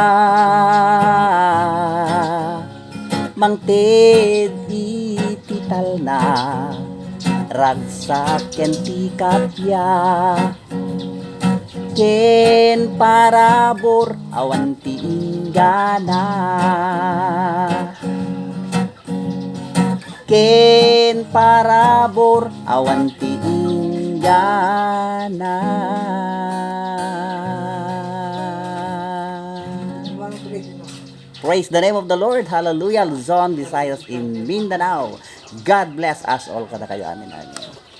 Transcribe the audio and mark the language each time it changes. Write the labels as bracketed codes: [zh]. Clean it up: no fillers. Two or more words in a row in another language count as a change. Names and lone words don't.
[ilo] Mangted itital na ragsak ken ti kapya, ken parabor awan ti inggana, ken parabor awan ti inggana. [en] Praise the name of the Lord. Hallelujah. Luzon, Visayas, in Mindanao. God bless us all. [ilo] Kada kayo. Amen. Amen.